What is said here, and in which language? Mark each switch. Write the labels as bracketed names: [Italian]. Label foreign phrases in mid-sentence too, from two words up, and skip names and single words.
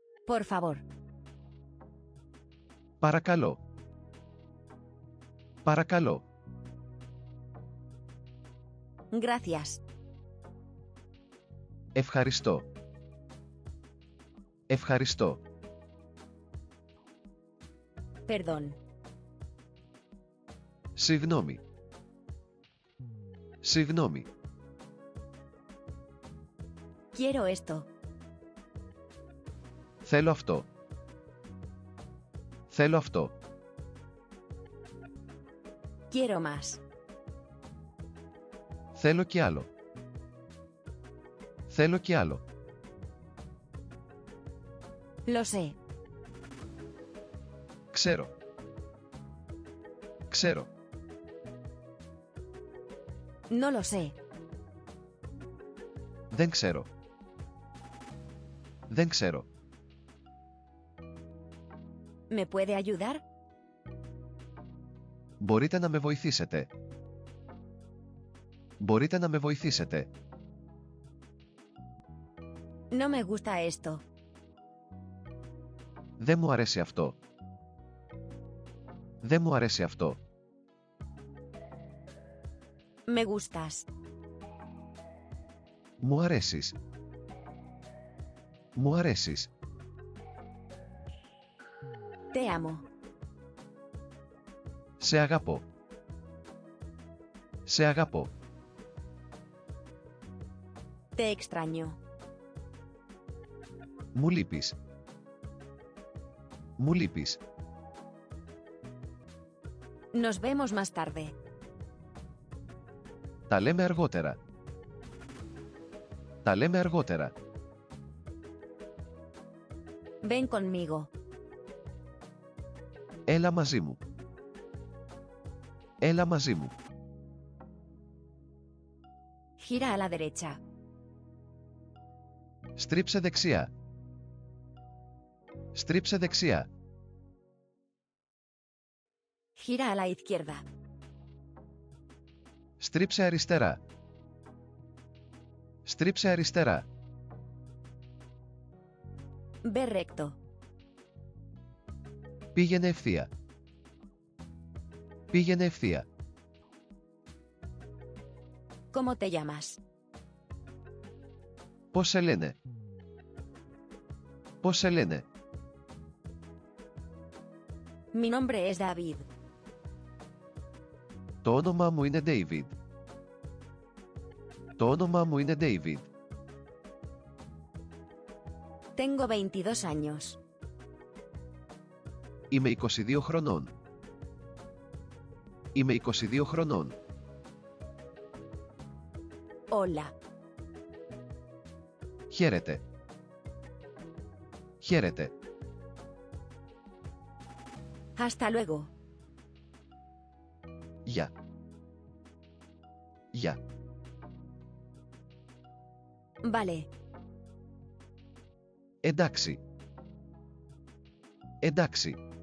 [Spanish] Por favor. [Greek] Παρακαλώ. Παρακαλώ. [Spanish] Gracias. [Greek] Ευχαριστώ. Ευχαριστώ. [Spanish] Perdón. [Greek] Συγγνώμη. Συγγνώμη. [Spanish] Quiero esto. [Greek] Θέλω αυτό. Θέλω αυτό. [Spanish] Quiero más. [Greek] Θέλω κι άλλο. Θέλω κι άλλο. [Spanish] Lo sé. [Greek] Ξέρω. Ξέρω. [Spanish] No lo sé. [Greek] Δεν ξέρω. Δεν ξέρω. [Spanish] ¿Me puede ayudar? [Greek] Μπορείτε να με βοηθήσετε. Μπορείτε να με βοηθήσετε. [Spanish] No me gusta esto. [Greek] Δεν μου αρέσει αυτό. Δεν μου αρέσει αυτό. [Spanish] Me gustas. [Greek] Μου αρέσεις. Μου αρέσεις. [Spanish] Te amo. [Greek] Σε αγαπώ. Σε αγαπώ. [Spanish] Te extraño. [Greek] Μου λείπεις. Μου λείπεις. [Spanish] Nos vemos más tarde. [Greek] Τα λέμε αργότερα. Τα λέμε αργότερα. [Spanish] Ven conmigo. [Greek] Έλα μαζί μου. Έλα μαζί μου. [Spanish] Gira a la derecha. [Greek] Στρίψε δεξιά. Στρίψε δεξιά. [Spanish] Gira a la izquierda. [Greek] Στρίψε αριστερά. Στρίψε αριστερά. [Spanish] Ve recto. [Greek] Πήγαινε ευθεία. Πήγαινε ευθεία. [Spanish] ¿Cómo te llamas? [Greek] Πώς σε λένε? Πώς σε λένε? [Spanish] Mi nombre es David. [Greek] Το όνομά μου είναι David. Το όνομά μου είναι David. [Spanish] Tengo 22 años. [Greek] Είμαι 22 χρονών. Είμαι 22 χρονών. [Spanish] Hola. [Greek] Χαίρετε. Χαίρετε. [Spanish] Hasta luego. [Greek] Γεια. Γεια. [Spanish] Vale. [Greek] Εντάξει. Εντάξει.